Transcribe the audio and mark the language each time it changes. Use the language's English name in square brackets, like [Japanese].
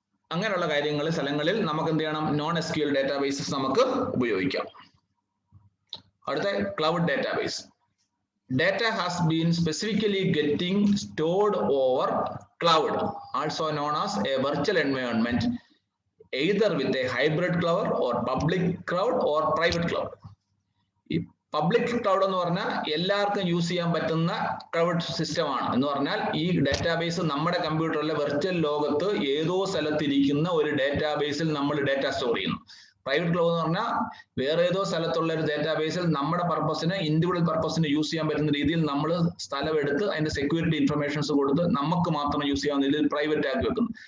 [Malayalam] അങ്ങനെയുള്ള സ്ഥലങ്ങളിൽ നമുക്ക് എന്ത് ചെയ്യണം? NoSQL ഡേറ്റാബേസസ് നമുക്ക് ഉപയോഗിക്കാം. അടുത്ത cloud database. [English] Data has been specifically getting stored over cloud, also known as a virtual environment, either with a hybrid cloud or public cloud or private cloud. [Malayalam] Public cloud എന്ന് പറഞ്ഞാൽ എല്ലാവർക്കും use ചെയ്യാൻ പറ്റുന്ന cloud system ആണ്. എന്ന് പറഞ്ഞാൽ ഈ database നമ്മുടെ കമ്പ്യൂട്ടറിലെ വെർച്വൽ ലോകത്ത് ഏതോ സ്ഥലത്തിരിക്കുന്ന ഒരു ഡേറ്റാബേസിൽ നമ്മൾ ഡേറ്റ സ്റ്റോർ ചെയ്യുന്നു. പ്രൈവറ്റ് ക്ലൗഡ് എന്ന് പറഞ്ഞാൽ വേറെ ഏതോ സ്ഥലത്തുള്ള ഒരു ഡേറ്റാബേസിൽ നമ്മുടെ പർപ്പസിന് ഇൻഡിവിജ്വൽ പർപ്പസിന് യൂസ് ചെയ്യാൻ പറ്റുന്ന രീതിയിൽ നമ്മൾ സ്ഥലമെടുത്ത് അതിന്റെ സെക്യൂരിറ്റി ഇൻഫർമേഷൻസ് കൊടുത്ത് നമുക്ക് മാത്രം യൂസ് ചെയ്യാവുന്ന രീതിയിൽ പ്രൈവറ്റ് ആക്കി വെക്കുന്നു.